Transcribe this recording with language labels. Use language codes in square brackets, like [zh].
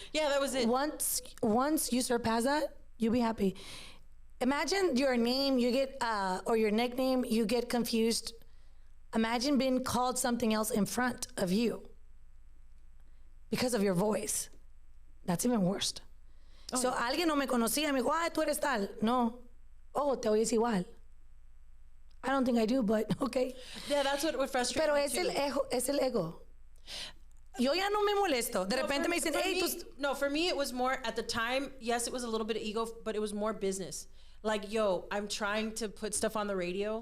[en] Yeah, that was it. Once you surpass that, you'll be happy. Imagine your name, you get, or your nickname, you get confused Imagine being called something else in front of you because of your voice. That's even worse. [es] So alguien no me conocía, me dijo, tú eres tal. No. Oh, te oyes igual. [en] I don't think I do, but okay. Yeah, that's what frustrates [es] Pero me es [en] too. [es] es el ego. Yo ya no me molesto. De repente me dicen, hey, [en] No, for me, it was more, at the time, yes, it was a little bit of ego, but it was more business. Like, yo, I'm trying to put stuff on the radio.